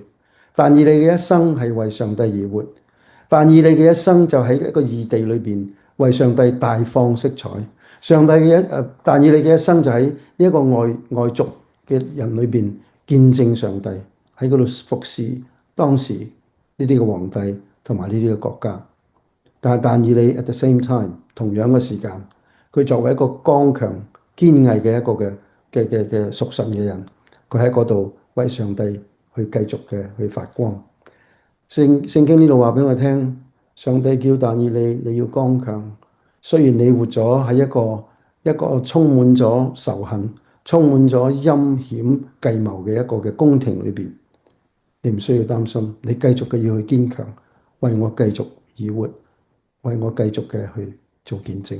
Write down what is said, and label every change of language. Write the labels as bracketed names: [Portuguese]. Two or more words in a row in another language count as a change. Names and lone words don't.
[Cantonese] 但以理嘅一生係為上帝而活。但以理嘅一生就喺一個異地裏邊為上帝大放色彩。但以理嘅一生就喺呢一個外族嘅人裏邊見證上帝，喺嗰度服侍當時呢啲嘅皇帝同埋呢啲嘅國家。但以理 [English] at the same time [Cantonese] 同樣嘅時間，佢作為一個剛強堅毅嘅一個嘅屬神嘅人，佢喺嗰度為上帝去繼續嘅去發光。聖經呢度話俾我聽，上帝叫但以理你要剛強。雖然你活咗喺一個充滿咗仇恨、充滿咗陰險計謀嘅一個嘅宮廷裏邊，你唔需要擔心，你繼續嘅要去堅強，為我繼續而活，為我繼續嘅去做見證。